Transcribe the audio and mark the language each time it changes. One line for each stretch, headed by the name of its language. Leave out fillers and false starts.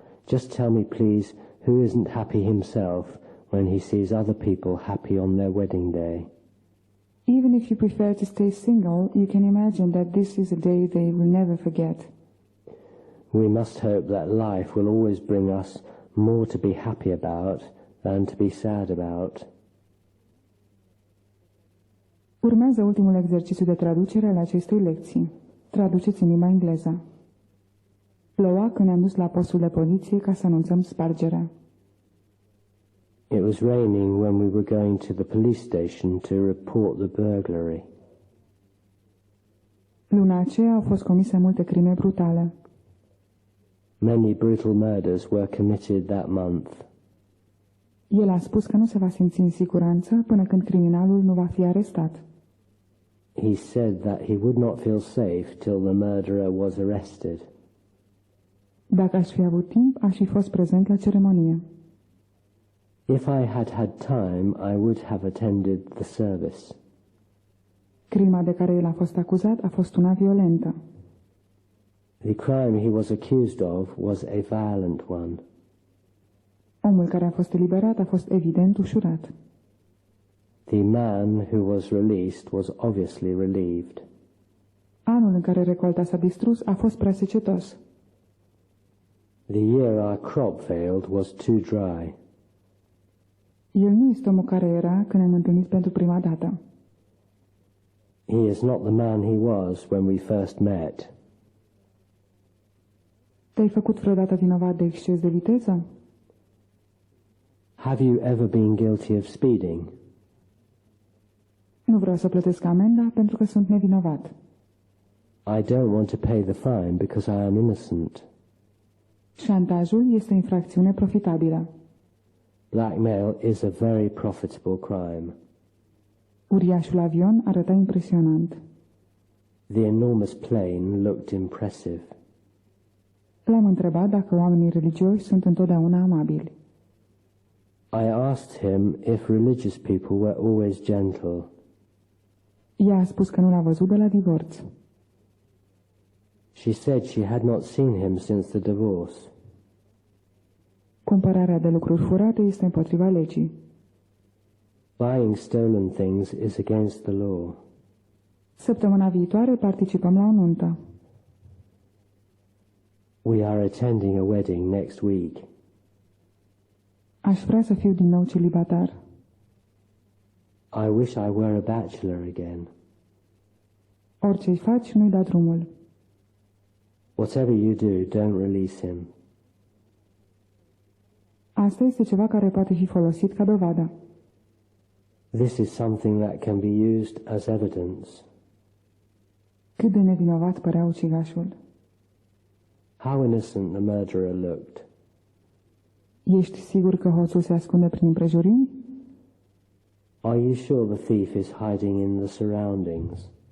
English: Just tell me, please, who isn't happy himself when he sees other people happy on their wedding day? Even if you prefer to stay single, you can imagine that this is a day they will never forget. We must hope that life will always bring us more to be happy about than to be sad about.
Romanian: Urmează ultimul exercițiu de traducere al acestei lecții. Traduceți în limba engleză. Ploua când ne-am dus la postul de poliție ca să anunțăm spargerea.
English: It was raining when we were going to the police station to report the burglary.
Romanian: Luna aceea au fost comise multe crime brutale.
English: Many brutal murders were committed that month.
Romanian: El a spus că nu se va simți în siguranță până când criminalul nu va fi arestat.
English: He said that he would not feel safe till the murderer was arrested.
Romanian: Dacă aș fi avut timp, aș fi fost prezent la ceremonie.
English: If I had had time, I would have attended the service.
Romanian: Crima de care el a fost acuzat a fost una violentă.
English: The crime he was accused of was a violent one.
Romanian: Omul care a fost eliberat a fost evident ușurat.
English: The man who was released was obviously relieved.
Romanian: Anul în care recolta s-a distrus a fost prea secetos.
English: The year our crop failed was too dry.
Romanian: El nu este omul care era când ne-am întâlnit pentru prima dată.
English: He is not the man he was when we first met.
Romanian: Te-ai făcut vreodată vinovat de exces de viteză?
English: Have you ever been guilty of speeding?
Romanian: Nu vreau să plătesc amenda pentru că sunt nevinovat.
English: I don't want to pay the fine because I am innocent.
Romanian: Șantajul este o infracțiune profitabilă.
English: Blackmail is a very profitable crime.
Romanian: Uriașul avion arăta impresionant.
English: The enormous plane looked impressive.
Romanian: L-am întrebat dacă oamenii religioși sunt întotdeauna amabili.
English: I asked him if religious people were always gentle.
Romanian: Ea a spus că nu l-a văzut de la divorț.
English: She said she had not seen him since the divorce.
Romanian: Cumpărarea de lucruri furate este împotriva legii.
English: Buying stolen things is against the law.
Romanian: Săptămâna viitoare participăm la o nuntă.
English: We are attending a wedding next week.
Romanian: Aș vrea să fiu din nou celibatar.
English: I wish I were a bachelor again.
Romanian: Orice-i faci, nu-i da drumul.
English: Whatever you do, don't release him.
Romanian: Asta este ceva care poate fi folosit ca dovadă.
English: This is something that can be used as evidence.
Romanian: Cât de nevinovat părea ucigașul.
English: How innocent the murderer looked.
Romanian: Ești sigur că hoțul se ascunde prin împrejurimi?
English: Are you sure the thief is hiding in the surroundings?